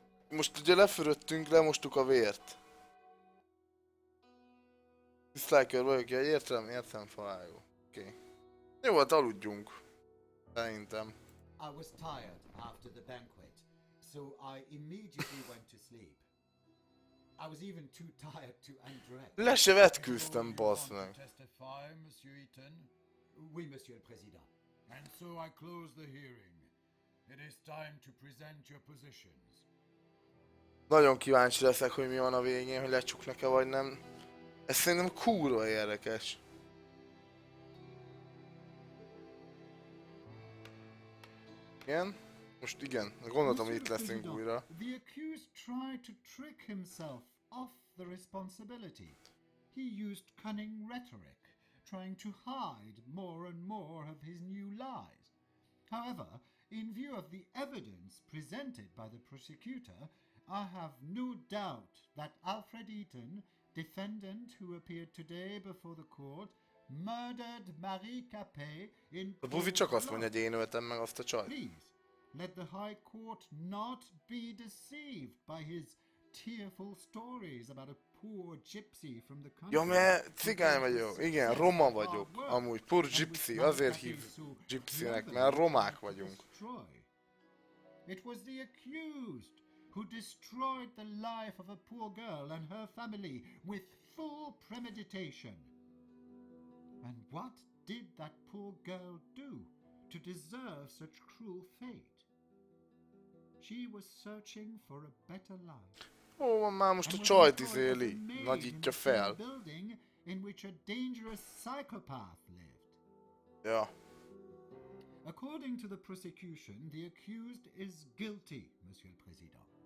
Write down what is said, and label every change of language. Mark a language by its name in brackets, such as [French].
[Hungarian] Most ugye lefürödtünk, lemostuk a vért. Dislike vagyok, ja, értem, favágó. Oké. Jó, hát aludjunk. Szerintem. [English] I was tired after the banquet, so I immediately went to sleep. I was even too tired to undress. [Hungarian] Le se vetkőztem, bassz [English] Want [Hungarian] meg. [English] to testify, Monsieur Eaton? [French] Oui, Monsieur le Président. [English] And so I close the hearing. It is time to present your positions. [Hungarian] Nagyon kíváncsi leszek, hogy mi van a végén, hogy lecsuknak-e vagy nem. Ez szerintem kurva érdekes. Igen? Most igen, gondoltam, hogy itt leszünk újra. [English] The accused tried to trick himself off the responsibility. He used cunning rhetoric, trying to hide more and more of his new lies. However, In view of the evidence presented by the prosecutor, I have no doubt that Alfred Eaton, defendant who appeared today before the court, murdered Marie Capet in [Hungarian] A buzi csak azt mondja, hogy én öltem meg azt a csajt. [English] Please, let the High Court not be deceived by his tearful stories about a poor gypsy from the country. [Hungarian] Ja, mert cigány vagyok. Igen, roma vagyok. [English] Amúgy, poor gypsy. [Hungarian] Azért hív gypsynek, mert romák vagyunk. [English] It was the accused who destroyed the life of a poor girl and her family with full premeditation. And what did that poor girl do to deserve such cruel fate? She was searching for a better life. [Hungarian] Ó, van már most a csajt izéli. Nagyítja fel. [English] In which a dangerous psychopath lived. [Hungarian] Ja. [English] According to the prosecution, the accused is guilty, Monsieur le Président.